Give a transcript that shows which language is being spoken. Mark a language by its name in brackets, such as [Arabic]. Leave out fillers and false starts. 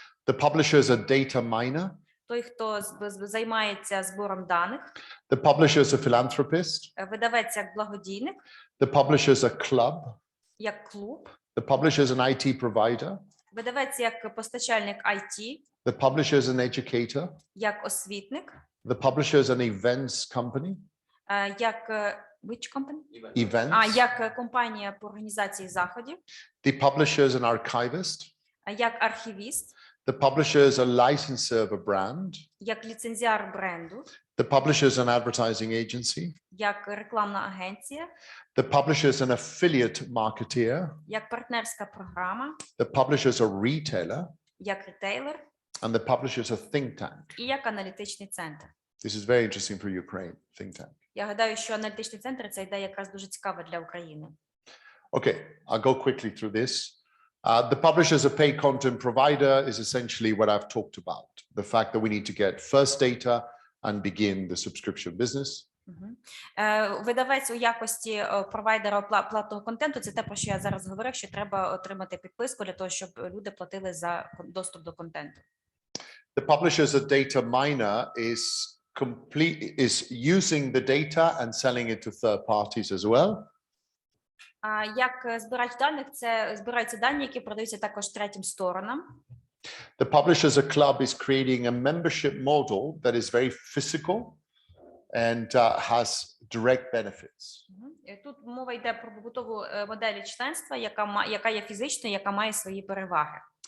[English] The publisher as a data miner. [Ukrainian] Той, хто займається збором даних. [English] The publisher as a philanthropist. [Ukrainian] Видавець як благодійник. [English] The publisher as a club. [Ukrainian] Як клуб. [English] The publisher as an IT provider. [Ukrainian] Видавець як постачальник IT. [English] The publisher as an educator. [Ukrainian] Як освітник. [English] The publisher as an events company. [Ukrainian] Як [English] which company? Events. [Ukrainian] Як компанія по організації заходів. [English] The publisher as an archivist. [Ukrainian] Як архівіст. [English] The publisher is a licensor of a brand. [Ukrainian] Як ліцензіар бренду. [English] The publisher is an advertising agency. [Ukrainian] Як рекламна агенція. [English] The publisher is an affiliate marketeer. [Ukrainian] Як партнерська програма. [English] The publisher is a retailer. [Ukrainian] Як ретейлер. [English] And the publisher is a think tank. [Ukrainian] І як аналітичний центр. [English] This is very interesting for Ukraine, think tank. [Ukrainian] Я гадаю, що аналітичний центр – це ідея якраз дуже цікава для України. [English] Okay, I'll go quickly through this. The publisher as a paid content provider is essentially what I've talked about. The fact that we need to get first data and begin the subscription business. [Ukrainian] Видавець у якості провайдера платного контенту – це те, про що я зараз говорив, що треба отримати підписку для того, щоб люди платили за доступ до контенту. [English] The publisher as a data miner is using the data and selling it to third parties as well. [Ukrainian] Як збирач даних, це збираються дані, які продаються також третім сторонам. [English] The publisher as a club is creating a membership model that is very physical and has direct benefits. [Ukrainian] Тут мова йде про побутову модель членства, яка є фізичною, яка має свої переваги.